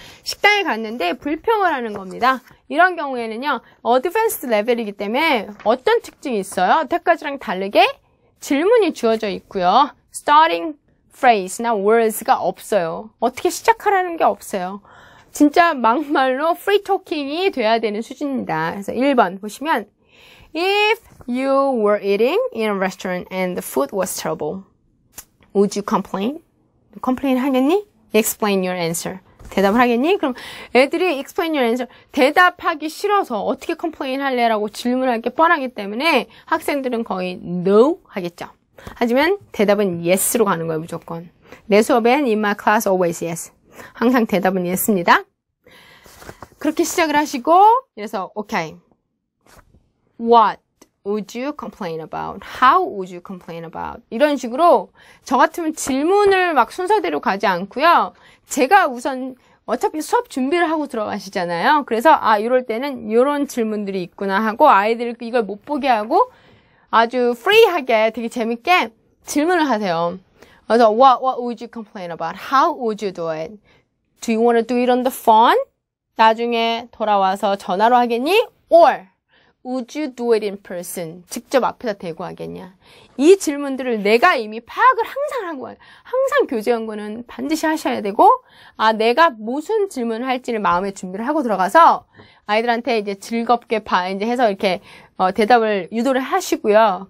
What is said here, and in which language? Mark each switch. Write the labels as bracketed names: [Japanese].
[Korean] 식당에 갔는데 불평을 하는 겁니다. 이런 경우에는요, 어드밴스드 레벨이기 때문에 어떤 특징이 있어요? 여태까지랑 다르게 질문이 주어져 있고요. starting phrase나 words가 없어요. 어떻게 시작하라는 게 없어요. 진짜 막말로 free talking이 돼야 되는 수준입니다. 그래서 1번 보시면 [English] If you were eating in a restaurant and the food was terrible, would you complain? [Korean] complain 하겠니? [English] Explain your answer. [Korean] 대답을 하겠니? 그럼 애들이 [English] explain your answer. [Korean] 대답하기 싫어서 어떻게 complain 할래라고 질문할 게 뻔하기 때문에 학생들은 거의 no 하겠죠. 하지만 대답은 yes로 가는 거예요, 무조건. 내 수업엔 [English] in my class always yes. [Korean] 항상 대답은 yes입니다. 그렇게 시작을 하시고, 그래서 okay. [English] What would you complain about? How would you complain about? [Korean] 이런 식으로 저 같으면 질문을 막 순서대로 가지 않고요. 제가 우선 어차피 수업 준비를 하고 들어가시잖아요. 그래서 이럴 때는 이런 질문들이 있구나 하고 아이들 이걸 못 보게 하고 아주 프리하게 되게 재밌게 질문을 하세요. [English] 그래서 what would you complain about? How would you do it? Do you want to do it on the phone? [Korean] 나중에 돌아와서 전화로 하겠니? [English] Or would you do it in person? [Korean] 직접 앞에다 대고 하겠냐? 이 질문들을 내가 이미 파악을 항상 하고 와요. 항상 교재 연구는 반드시 하셔야 되고, 내가 무슨 질문을 할지를 마음에 준비를 하고 들어가서 아이들한테 이제 즐겁게 이제 해서 이렇게 대답을 유도를 하시고요.